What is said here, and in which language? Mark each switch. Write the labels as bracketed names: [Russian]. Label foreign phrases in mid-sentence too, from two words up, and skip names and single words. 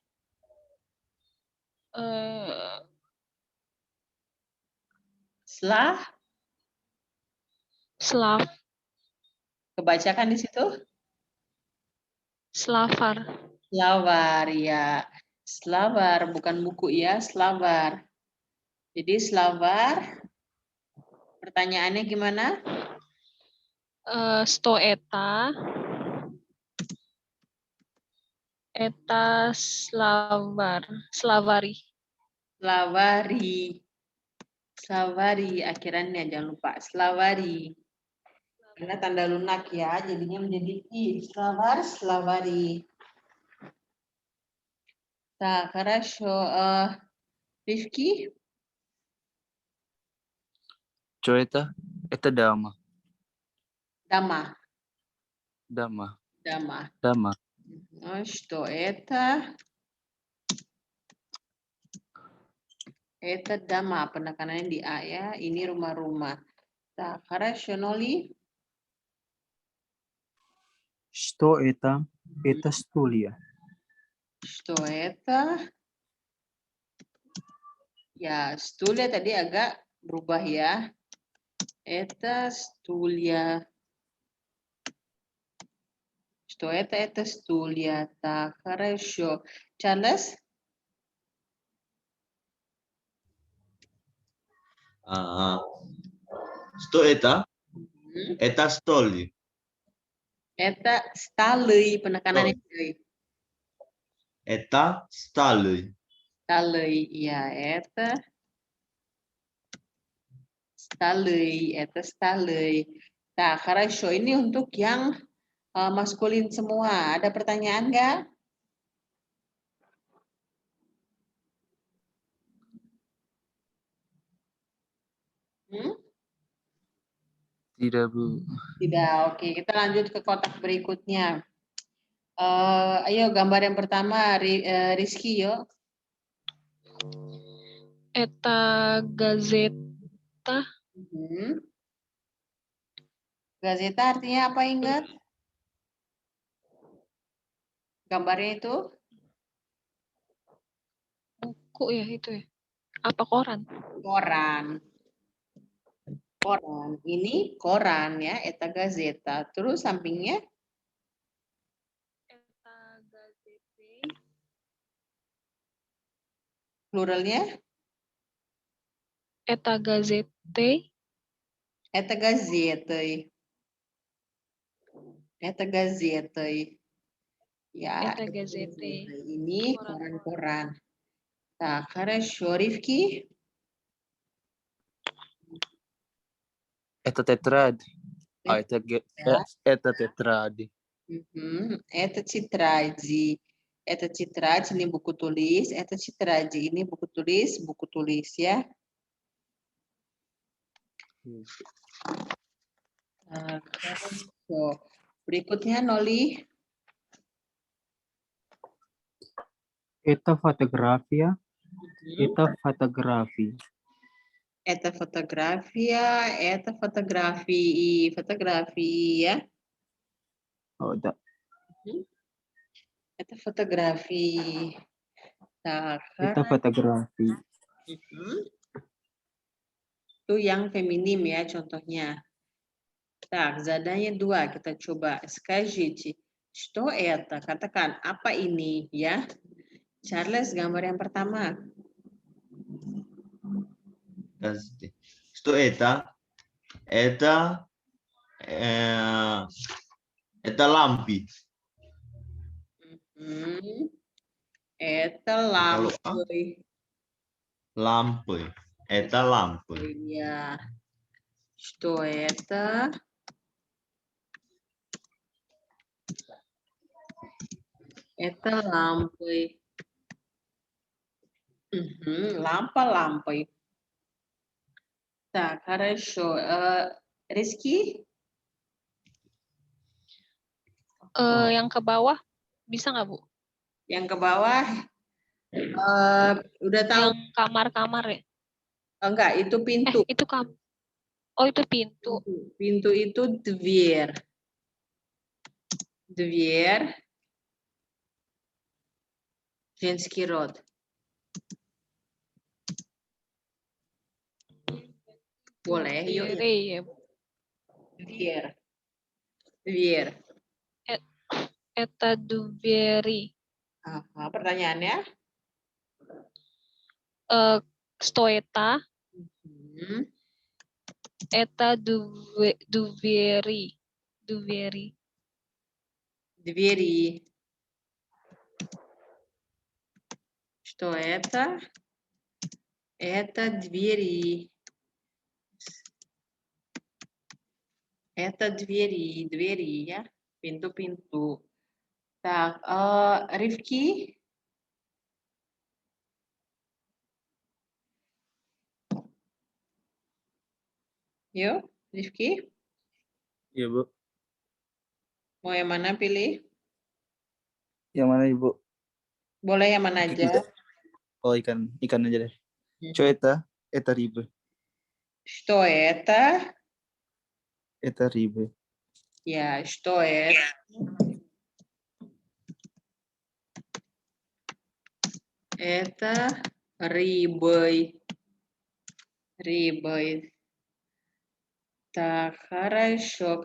[Indonesian] Slav. Kebacakan di situ? Slavar. Slavar, ya. Slavar, bukan buku ya, Slavar. Jadi Slavar, pertanyaannya gimana? [Russian] Что это? Это словарь. Словари. Словари. Словари, [Indonesian] akhirannya jangan lupa. Slavari. Karena tanda lunak ya, jadinya menjadi I. [Russian] Словарь, словари. Так, хорошо. Ривки? Что это? Это дама. Дама. Дама. Дама. Дама. Ну, что это? Это дома. [Indonesian] Penekanannya di A ya. Ini rumah-rumah. [Russian] Так, хорошо, Ноли. Что это? Это стулья. Что это? [Indonesian] Ya, stulya tadi agak berubah ya. [Russian] Это стулья. Что это? Это стулья. Так, хорошо. Charles? Что это? Это стол. Это столы. [Indonesian] Penekanannya di. [Russian] Это столы. Столы. Ya, это столы. Это столы. Так, хорошо. [Indonesian] Ini untuk yang maskulin semua. Ada pertanyaan nggak? Hmm? Tidak, Bu. Tidak, oke. Kita lanjut ke kotak berikutnya. Ayo gambar yang pertama, Rizky, yuk. [Russian] Это газета. [Indonesian] Gazeta artinya apa, ingat? Gambarnya itu? Buku ya itu ya. Apa koran? Koran. Koran. Ini koran ya, [Russian] это газета. [Indonesian] Terus sampingnya? [Russian] Это газеты. [Indonesian] Pluralnya? [Russian] Это газеты. Это газеты. Это газеты. [Indonesian] Ya, [Russian] Это газеты. [Indonesian] ini koran-koran. [Russian] Так, хорошо, Ривки. Это тетрад. Это тетрад. Это тетради. Это тетрадь, [Indonesian] ini buku tulis. [Russian] Это тетради, [Indonesian] ini buku tulis ya. [Russian] Хорошо. [Indonesian] Berikutnya, Noli. [Russian] Это фотография. Это фотографии. Это фотография, это фотографии. Фотографии ya. Oh, да. Это фотографии. Так, Это фотографии. [Indonesian] Itu yang feminim ya contohnya. [Russian] Так, задание 2 [Indonesian] kita coba. [Russian] Скажите, что это? [Indonesian] Katakan apa ini ya. Charles, gambar yang pertama. [Russian] Что это? Это lampi. Это лампы. [Indonesian] Lampu. Это lampu. Ya. [Russian] Что это? Это лампы. Лампа-лампой. Так, хорошо. [Indonesian] Rizky? Yang ke bawah bisa nggak, Bu? Yang ke bawah udah tahu? Yang kamar-kamar ya? Enggak, itu pintu. Itu Oh, itu pintu. Pintu itu dверь. Dверь. [Russian] Женский род. [Indonesian] Boleh, yuk. Ya. [Russian] Dверь. Dверь. Это двери. [Indonesian] Pertanyaannya? [Russian] Что это. Это двери. Duveri. Двери. Что это? Это двери. Это двери ya. [Indonesian] Pintu-pintu. [Russian] Так, Ривки? [Indonesian] Yuk, Rizky. Iya, Bu. Mau yang mana pilih? Yang mana, Ibu? Boleh yang mana aja. Oh, ikan aja deh. [Russian] Что это, это рыбы. Что это? Это рыбы. Ya, что это? Это рыбой. Ribet. Tak, хорошо.